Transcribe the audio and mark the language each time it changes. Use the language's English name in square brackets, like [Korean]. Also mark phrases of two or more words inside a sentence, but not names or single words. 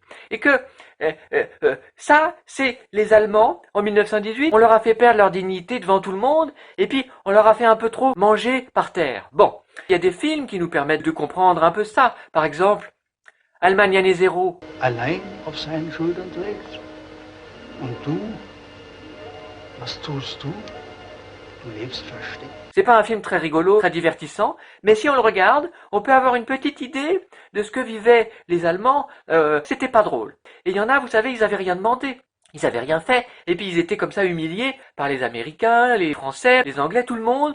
[French] Et que ça, c'est les Allemands, en 1918, on leur a fait perdre leur dignité devant tout le monde, et puis on leur a fait un peu trop manger par terre. Bon, il y a des films qui nous permettent de comprendre un peu ça. Par exemple, Allemagne année zéro. [German] Allein auf seinen Schultern trägt. Und du, was tust du? Du lebst versteckt. [French] C'est pas un film très rigolo, très divertissant, mais si on le regarde, on peut avoir une petite idée de ce que vivaient les Allemands. C'était pas drôle. Et il y en a, vous savez, ils avaient rien demandé. Ils avaient rien fait, et puis ils étaient comme ça humiliés par les Américains, les Français, les Anglais, tout le monde.